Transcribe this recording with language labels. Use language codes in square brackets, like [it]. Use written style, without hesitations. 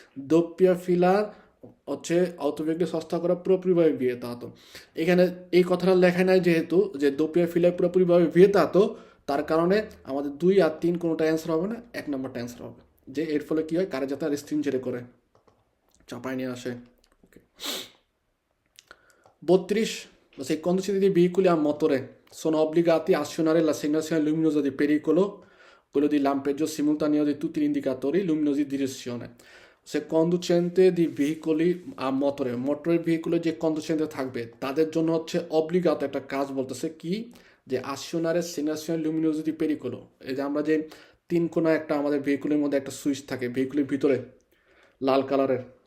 [bn] doppia fila হচ্ছে অটোভেহিকল সস্তা করা পুরোপুরিভাবে vietato। এখানে এই কথাটা লেখা নাই যেহেতু যে doppia fila পুরোপুরিভাবে vietato, তার কারণে আমাদের 2 আর 3 কোনোটা অ্যান্সার হবে না, 1 নম্বরটা অ্যান্সার হবে। যে এর ফলে কি হয় কারে যাতে রেস্ট্রিঞ্জেরে করে চাপায় নিয়ে আসে। [it] ওকে, 32 se i conducenti dei veicoli a motore sono obbligati a azionare la segnalazione luminosa di pericolo, quello di lampeggio simultaneo di tutti gli indicatori luminosi di direzione। [bn] সে কন্ডুসেন্টে দি ভেহিকলি মোটরের ভেহিকুলে যে কন্ডুসেন্টে থাকবে তাদের জন্য হচ্ছে অব্লিগাত একটা কাজ বলতেছে কি যে আসিওনারের সিগনাল লুমিনোসিটি পেরিকোলো, এই যে আমরা যে 3 কোণা একটা আমাদের ভেহিকুলের মধ্যে একটা সুইচ থাকে ভেহিকুলের ভিতরে লাল কালারের।